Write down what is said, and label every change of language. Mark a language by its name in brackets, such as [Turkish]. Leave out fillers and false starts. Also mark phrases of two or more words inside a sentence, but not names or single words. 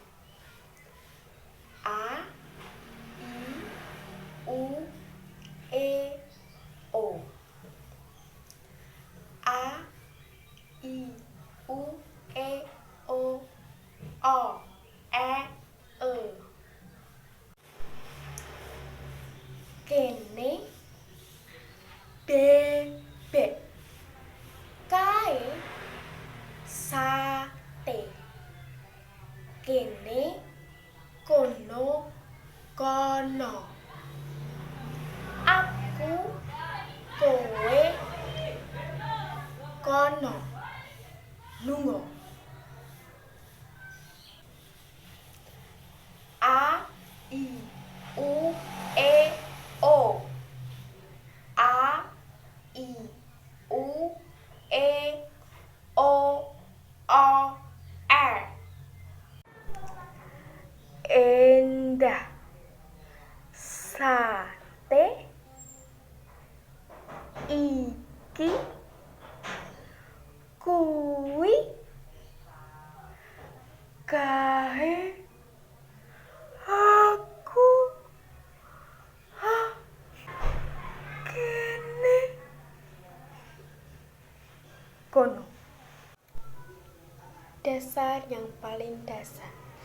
[Javanese] A, I, U, E, O. A, I, U, E, O. O, E, E. Kene, bebek. Kae, sate. Kene, kono, kono. Aku, kowe, kono. Lunga. A, I, U, E, O. A, I, U, E, O, O, R. Endah. Sate. Iki. Kuwi. Kae. Aku. Kene. Kono. [Indonesian] Dasar yang paling dasar.